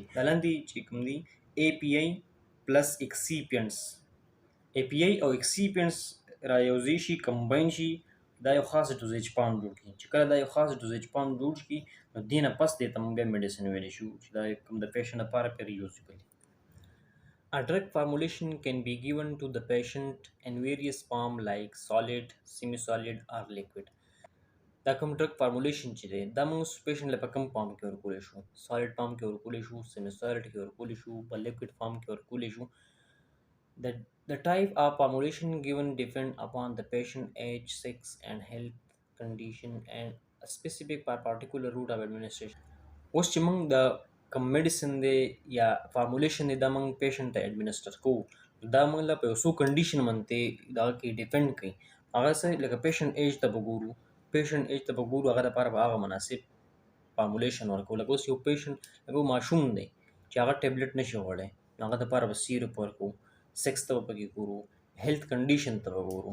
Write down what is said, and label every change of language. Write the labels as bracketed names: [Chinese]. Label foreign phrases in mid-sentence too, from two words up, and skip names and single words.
[Pashto] دا لاندې چې کوم دي [English] API plus excipients, [Pashto] ای پی آی او ایکسیپینټس رايوځای شي، کمباین شي، دا یو خاص [English] dosage form [Pashto] جوړ کړي. چې کله دا یو خاص [English] dosage form [Pashto] جوړ شي نو دې نه پس دې ته موږ بیا میډیسن ویلی شو چې دا کوم د پیشنټ لپاره پرې یوزیبل. [English] A drug formulation can be given to the patient in various forms like solid, semi-solid or liquid. [Pashto] دا کوم [English] drug formulation [Pashto] چې دی دا موږ پیشنټ له په کوم فارم کې ورکولی شو؟ [English] solid form [Pashto] کې ورکولی شو، [English] semi solid [Pashto] کې ورکولی شو، په [English] liquid form [Pashto] کې ورکولی شو. [English] The type of formulation given depend upon the patient age, sex and health condition and a specific particular route of administration. [Pashto] اوس چې موږ د کوم میډیسن دی یا فارمولیشن دی دا موږ پیشنټ ته ایډمنسټر کوو دا موږ له په یو څو کنډیشن باندې دغه کې ډیپینډ کوي. هغه څه لکه [English] patient age [Pashto] ته به ګورو، هغه لپاره به هغه مناسب فارمولیشن ورکوو. لکه اوس یو پیشنټ لکه ماشوم دی چې هغه ټیبلټ نشي خوړی نو هغه دپاره به سیرپ ورکوو، سیکس ته به پکې ګورو، [English] health condition [Pashto] ته به ګورو.